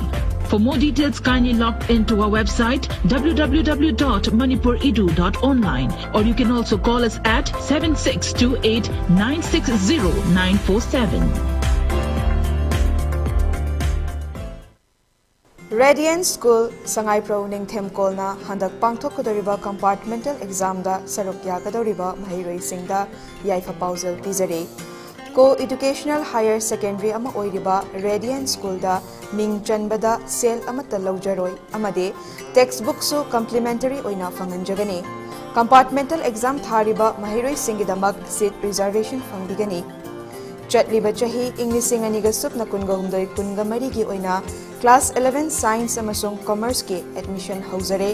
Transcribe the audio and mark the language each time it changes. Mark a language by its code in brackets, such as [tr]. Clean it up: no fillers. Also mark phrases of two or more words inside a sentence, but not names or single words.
[en] For more details, kindly log into our website www.manipuredu.online, or you can also call us at 7628 960 947. [mni] Radiant School Sangai Pro Ningthem Kolna Handak Pangthok Kadoriba [en] Compartmental Exam [mni] da Sarokya Kadoriba Mahiroi Singda Yaifa Pausel Pizare [en] Co-Educational Higher Secondary [mni] Ama Oiriba Radiant School da Ming Chanbada Sel Amata Laujaroi Amade Textbook Su Complementary Oina Fanganjagani [en] Compartmental Exam [mni] Thariba Mahiroi Singidamak [en] Seat Reservation [mni] Fangbigani Chatliba Chahi English Aniga Supna Kunga Humdoi Kunga Marigi Oina [en] Class 11 Science [mni] amasung Commerce ki admission hauzare.